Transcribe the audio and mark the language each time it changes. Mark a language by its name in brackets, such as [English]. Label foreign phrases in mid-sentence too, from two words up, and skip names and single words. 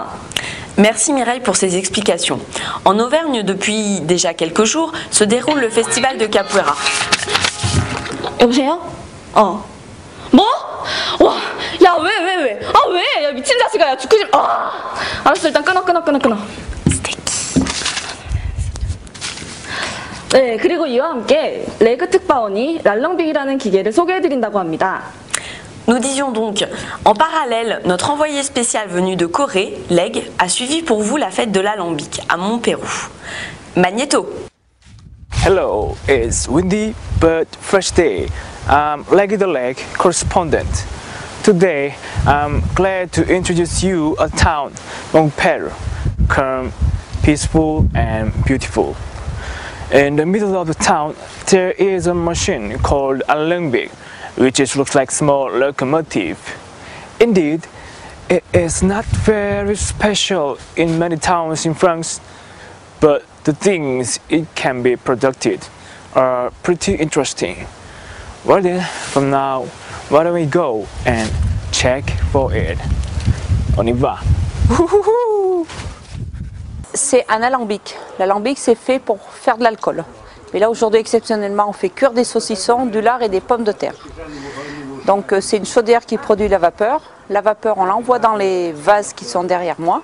[French] Merci Mireille pour ces explications. En Auvergne, depuis déjà quelques jours, se déroule le festival de Capoeira. [Korean] 여보세요? 뭐? 와, 야, 왜? 왜? 야, 미친 자식아, 야, 죽기 좀. 알았어, 일단 끊어. 네, 그리고 이와 함께 레그 특파원이 랄렁빅이라는 기계를 소개해드린다고 합니다. [French] Nous disions donc, en parallèle, notre envoyé spécial venu de Corée, Leg, a suivi pour vous la fête de l'alambic à Montpérou. Magnéto. [English] Hello, it's windy but fresh day. I'm Leggy the Lake correspondent. Today, I'm glad to introduce you a town, Montpellier, calm, peaceful and beautiful. In the middle of the town, there is a machine called a alembic, which looks like a small locomotive. Indeed, it is not very special in many towns in France, but the things it can be produced are pretty interesting. Well then, from now, why don't we go and check for it? [French] On y va! C'est un alambic. L'alambic, c'est fait pour faire de l'alcool. Mais là, aujourd'hui, exceptionnellement, on fait cuire des saucissons, du lard et des pommes de terre. Donc, c'est une chaudière qui produit la vapeur. La vapeur, on l'envoie dans les vases qui sont derrière moi.